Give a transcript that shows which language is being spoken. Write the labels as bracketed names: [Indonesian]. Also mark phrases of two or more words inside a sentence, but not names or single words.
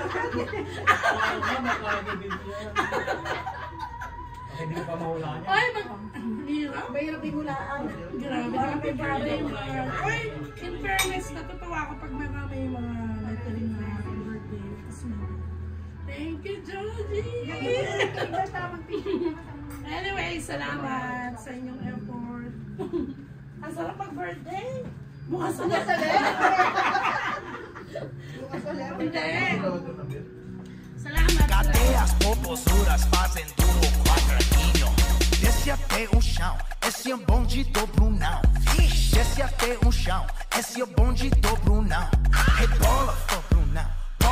[Filipino] Makakagin din siya. Hindi ko pa mahulaan niya. Ay, hirap. Mahirap himulaan. Grabe, [English] happy birthday [Filipino] mga. Uy, [English] in fairness, [Filipino] natutuwa ako pag marami yung mga lettering na [English] happy birthday. Thank you, Joji! [Filipino] Anyway, salamat sa inyong effort. Ang sarap mag-birthday. Mukha sa Hindi. Salamat. [Portuguese] Cadê as popozuras fazendo o quadradinho? Desce até o chão, esse é o bonde do Brunão. Desce até o chão, esse é o bonde do Brunão. Rebola, ô Brunão.